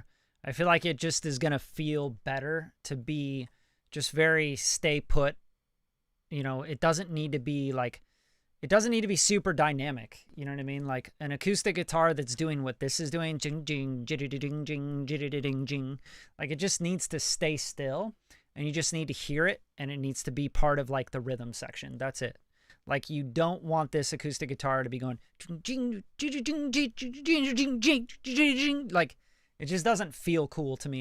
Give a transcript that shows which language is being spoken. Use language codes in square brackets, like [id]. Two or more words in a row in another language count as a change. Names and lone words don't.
[en] I feel like it just is going to feel better to be just very stay put. You know, it doesn't need to be like, it doesn't need to be super dynamic. You know what I mean? Like an acoustic guitar that's doing what this is doing, jing, jing, jitty, ding, jing, jitty, ding, jing. Like it just needs to stay still, and you just need to hear it, and it needs to be part of like the rhythm section. That's it. Like you don't want this acoustic guitar to be going like it just doesn't feel cool to me.